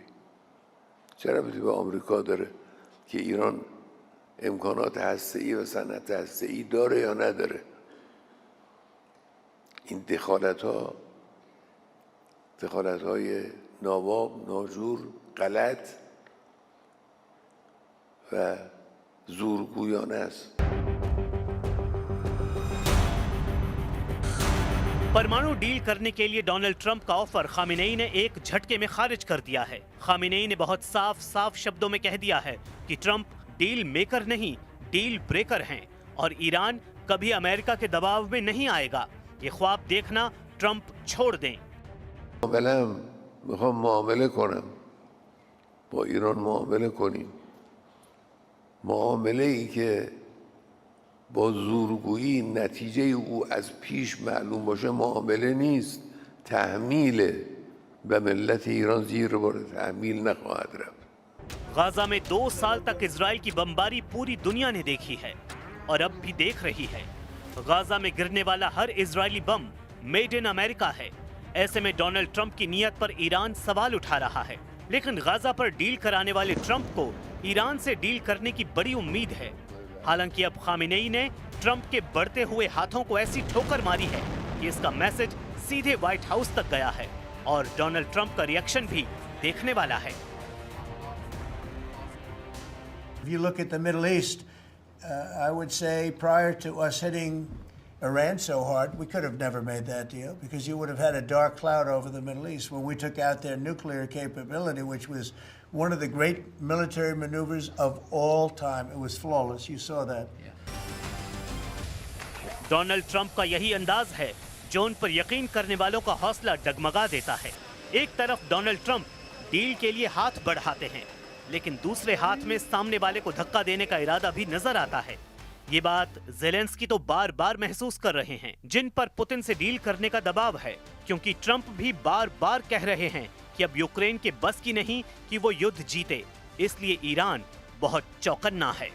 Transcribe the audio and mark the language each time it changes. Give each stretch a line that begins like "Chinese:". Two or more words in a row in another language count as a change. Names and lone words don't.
Persian: چه ربطی به آمریکا داره که ایران امکانات هسته‌ای و صنعت هسته‌ای داره یا نداره؟ این دخالت‌های ناواب، ناجور، غلط و زورگویانه است.
Hindi: परमाणु डील करने के लिए डोनाल्ड ट्रंप का ऑफर खामेनेई ने एक झटके में खारिज कर दिया है। खामेनेई ने बहुत साफ शब्दों में कह दिया है कि ट्रंप
English: deal maker
Hindi: नहीं,
English: deal breaker
Hindi: हैं और ईरान कभी अमेरिका के दबाव में नहीं आएगा। ये ख्वाब देखना ट्रंप छोड़ दें।
Persian: میخوام معامله کنم، با ایران معامله کنیم. معامله ای که با زورگویی نتیجه او از پیش معلوم باشه معامله نیست، تحمیل به ملت ایران زیر بار تحمیل نخواهد رفت.
Hindi: गाजा में 2 साल तक इजराइल की बमबारी पूरी दुनिया ने देखी है और अब भी देख रही है। गाजा में गिरने वाला हर इजरायली बम
English: made in America
Hindi: है। ऐसे में डोनाल्ड ट्रंप की नीयत पर ईरान सवाल उठा रहा है, लेकिन गाजा पर डील कराने वाले ट्रंप को ईरान से डील करने की बड़ी उम्मीद है। हालांकि अब खामेनेई ने ट्रंप के बढ़ते हुए हाथों को ऐसी ठोकर मारी है कि इसका मैसेज सीधे व्हाइट हाउस तक गया है और डोनाल्ड ट्रंप का रिएक्शन भी देखने वाला है।
English: If you look at the Middle East, I would say prior to us hitting Iran so hard, we could have never made that deal because you would have had a dark cloud over the Middle East when we took out their nuclear capability, which was one of the great military maneuvers of all time. It was flawless. You saw that.
Hindi: डोनाल्ड ट्रंप का यही अंदाज है जो उन पर यकीन करने वालों का हौसला डगमगा देता है। एक तरफ डोनाल्ड ट्रंप डील के लिए हाथ बढ़ाते हैं, लेकिन दूसरे हाथ में सामने वाले को धक्का देने का इरादा भी नजर आता है। ये बात ज़ेलेंस्की तो बार बार महसूस कर रहे हैं, जिन पर पुतिन से डील करने का दबाव है, क्योंकि ट्रंप भी बार बार कह रहे हैं कि अब यूक्रेन के बस की नहीं कि वो युद्ध जीते, इसलिए ईरान बहुत चौकन्ना है।